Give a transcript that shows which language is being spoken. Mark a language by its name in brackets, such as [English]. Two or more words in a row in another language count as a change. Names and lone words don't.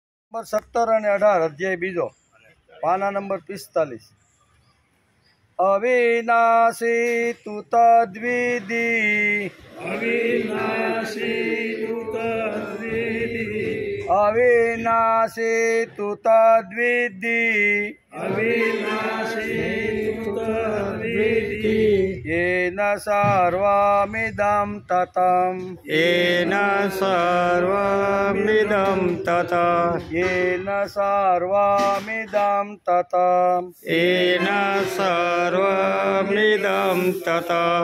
[Gujarati] નંબર 17 અને 18 અધ્યાય બીજો પાના નંબર 45 [Sanskrit] अविनाशी तु तद्विधि अविनाशी तु तद्विधि अविनाशी तु तद्विधि अविनाशी तु तद्विधि येन सर्वमिदं ततं येन सर्वमिदं ततः येन सर्वमिदं ततं येन सर्वमिदं ततः